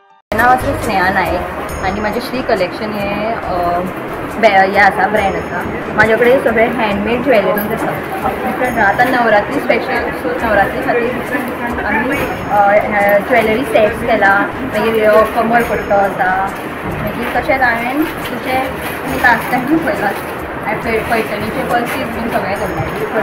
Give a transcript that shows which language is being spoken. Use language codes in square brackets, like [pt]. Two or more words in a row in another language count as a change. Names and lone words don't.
[kok] नाव असं स्नेहा नाईक आणि माझे श्री कलेक्शन हे आसा ब्रँड आसा. माझ्याकडे सगळे [en] handmade jewelleries [kok] आसा. डिफरंट आता नवरात्री स्पेशल, सो नवरात्री खातीर डिफरंट आमी [en] jewellery sets [kok] केला. मागीर कमर पट्टो आसा. मागीर तशेंच हांवें तुमी [en] last time [kok] पळयलां पैठणीचे पल्सीस बीन सगळे दवरला.